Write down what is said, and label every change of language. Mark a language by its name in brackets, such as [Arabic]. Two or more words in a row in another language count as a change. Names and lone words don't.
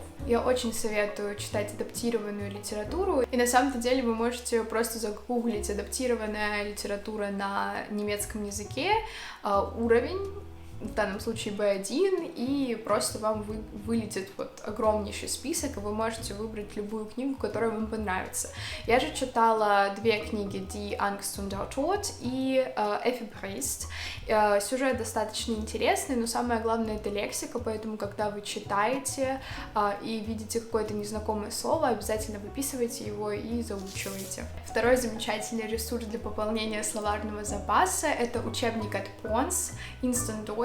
[Russian] Я очень советую читать адаптированную литературу, и на самом-то деле вы можете просто загуглить «адаптированная литература на немецком языке», уровень, в данном случае B1, и просто вам вылетит вот огромнейший список, и вы можете выбрать любую книгу, которая вам понравится. Я же читала 2 книги: Die Angst und der Tod и Эфебрист. Сюжет достаточно интересный, но самое главное — это лексика, поэтому, когда вы читаете и видите какое-то незнакомое слово, обязательно выписывайте его и заучивайте. Второй замечательный ресурс для пополнения словарного запаса — это учебник от Pons Instant Deutsch.